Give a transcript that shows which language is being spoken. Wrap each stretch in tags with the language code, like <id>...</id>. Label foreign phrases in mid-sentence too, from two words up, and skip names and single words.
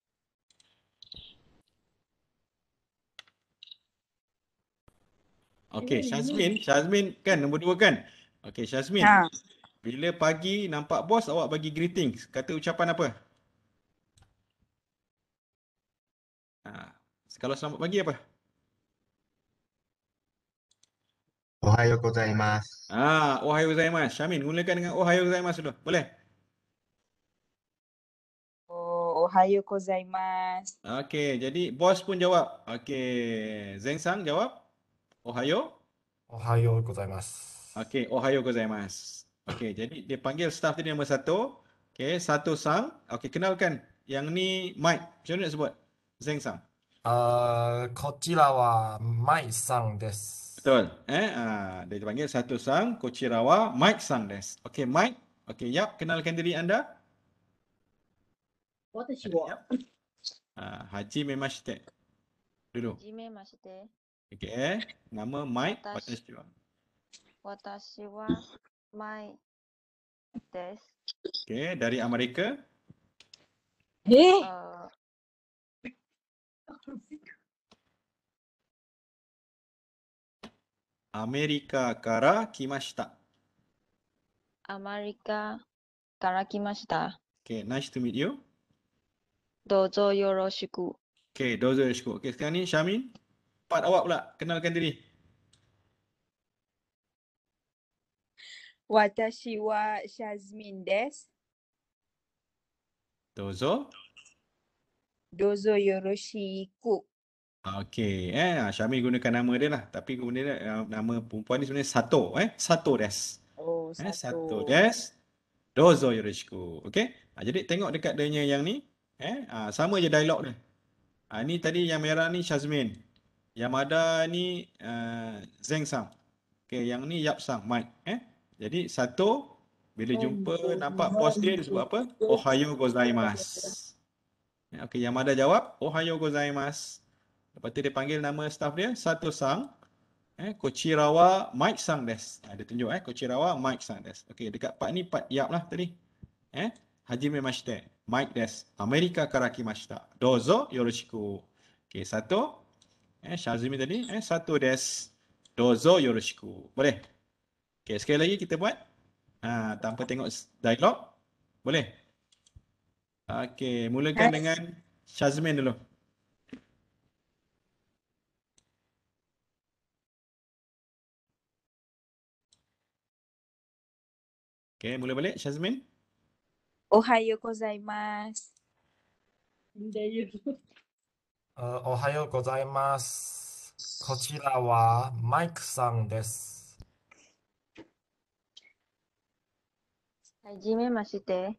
<ms>Okey, Syazmin kan nombor 2 kan? Okey, Syazmin. Ha. Bila pagi nampak bos, awak bagi greetings. Kata ucapan apa? Kalau selamat pagi apa?</ms> <ja>おはようございます. おはようございます.</ja> <ms>Syamin, mulakan dengan</ms> <ja>おはようございます</ja> <ms>dulu. Boleh?</ms> <ja>おはようございます.</ja> <ms>Okey, jadi bos pun jawab. Okey, Zeng Sang jawab.</ms> <ja>Ohayo. おはようございます. Okey, おはようございます.</ja> <ms>Okey, jadi dia panggil staff tadi nombor 1. Okey, Sato Sang. Okey, kenalkan. Yang ni Mike. Macam mana nak sebut? Zeng Sang.</ms> <ja>こちらはマイさんです。</ja> <ms>Betul. Dia panggil Sato Sang,</ms> <ja>こちらは、Mike さんです.</ja> <ms>Okey, Mike. Okey, Yap, kenalkan diri anda.</ms> <ja>Yap. はじめまして.</ja> <ms>Dulu.</ms> <ja>はじめまして。</ja> <ms>Okey, nama Mike.</ms> <ja>Watashi. Watashi. 私はマイです。</ja> <ms>Okey, dari Amerika.</ms> <ja>アメリカから来ました. アメリカから来ました。</ja> <en>Okay, nice to meet you.</en> <ja>どうぞよろしく。 Okay, どうぞよろしく.</ja> <ms>Okay, sekarang ni Syamin. Part awak pula. Kenalkan diri.</ms> <ja>Watashi wa Syazmin desu. Dozo. どうぞよろしく.</ja> <ms>Okay, Syamin gunakan nama dia lah. Tapi kemudian nama perempuan ni sebenarnya Sato.</ms> <ja>Sato des. Sato. Sato des. どうぞよろしく.</ja> <ms>Okay. Jadi tengok dekat dia yang ni. Sama je dialog dia. Ni tadi yang merah ni Syazmin. Yang ada ni Zeng Sang. Okay, yang ni Yap Sang, Mike. Jadi Sato bila jumpa nampak bos dia sebut apa?</ms> <ja>おはようございます.</ja> <ms>Okay, yang ada jawab</ms> <ja>おはようございます.</ja> <ms>Lepas tu dia panggil nama staff dia Sato Sang.</ms> <ja>こちらは Mike さんです.</ja> <ms>Dia tunjuk</ms> <ja>こちらは Mike さんです.</ja> <ms>Okay, dekat part ni part Yap lah tadi.</ms> <ja>はじめまして. Mike des. アメリカから来ました。どうぞよろしく.</ja> <ms>Okay, Sato. Syazmi tadi.</ms> <ja>Sato des. どうぞよろしく.</ja> <ms>Boleh? Okay, sekali lagi kita buat. Tanpa tengok dialog. Boleh? Okay, mulakan dengan Syazmin dulu. Okay, mula balik Syazmin.</ms> <ja>おはようございます. おはようございます。こちらはマイクさんです。はじめまして。</ja>